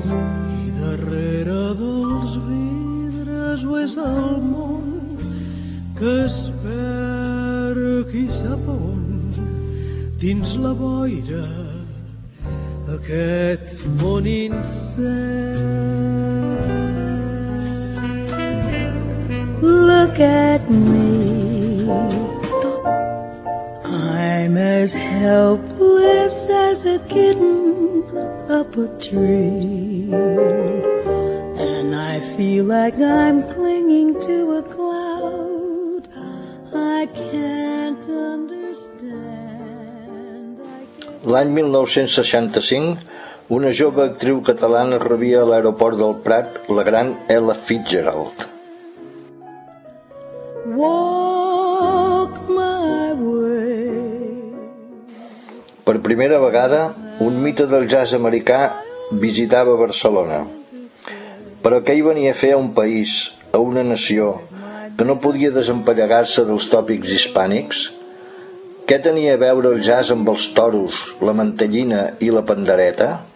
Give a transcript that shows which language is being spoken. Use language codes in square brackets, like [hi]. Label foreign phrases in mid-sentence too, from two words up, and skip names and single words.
[ca] I darrere dels vidres o és el món que es perd qui sap on dins la boira aquest món incert. [en] Look at me, I'm as helpless as a kitten up a tree, and I feel like I'm clinging to a cloud I can't understand. [ca] L'any 1965, una jove actriu catalana rebia a l'aeroport del Prat la gran Ella Fitzgerald. [en] Walk my way. [ca] Per primera vegada, un mite del jazz americà visitava Barcelona. Però què hi venia a fer a un país, a una nació, que no podia desempallegar-se dels tòpics hispànics? Què tenia a veure el jazz amb els toros, la mantellina i la pandereta?